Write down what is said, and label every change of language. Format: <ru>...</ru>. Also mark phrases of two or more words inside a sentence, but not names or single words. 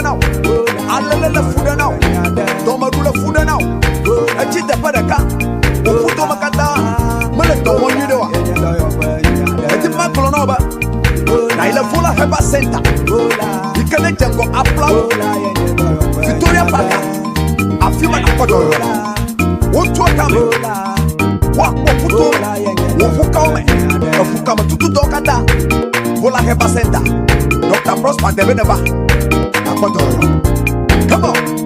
<ee>na o alele le fu ɖe na o dɔmeɖu le fu ɖe na o etsi teƒe ɖeka woƒu tome katã mele dɔ wɔm nyuie ɖe wa eti ma gblɔ na o be na yi le Vola Herbal Center yi ke ne dze ŋgɔ Aplawu Victoria Park afi ma nakpɔ dɔyɔ wotu akame woakpɔ ƒuto woƒu kawo me eƒu kame tututɔ katã Vola Herbal Center Dr. Prosper Debe neva nakpɔ dɔyɔ</ee> <en>come on</en>